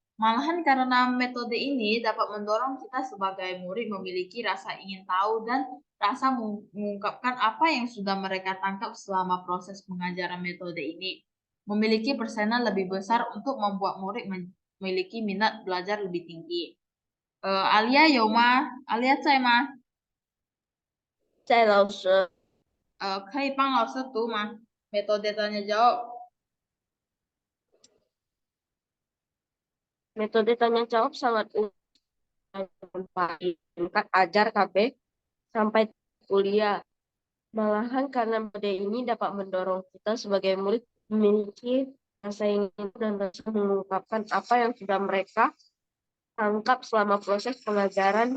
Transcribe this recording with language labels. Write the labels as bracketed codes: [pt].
[id] Malahan karena metode ini dapat mendorong kita sebagai murid memiliki rasa ingin tahu dan rasa mengungkapkan apa yang sudah mereka tangkap selama proses pengajaran metode ini. Memiliki persenan lebih besar untuk membuat murid memiliki minat belajar lebih tinggi. [zh] Alia, Yoma, Alia 在吗？在老师。可以帮老师读吗？ [id] metode tanya jawab。 Metode tanya jawab sangat tingkat ajar KB sampai kuliah. Malahan karena metode ini dapat mendorong kita sebagai murid memiliki rasa ingin dan rasa mengungkapkan apa yang sudah mereka tangkap selama proses pengajaran.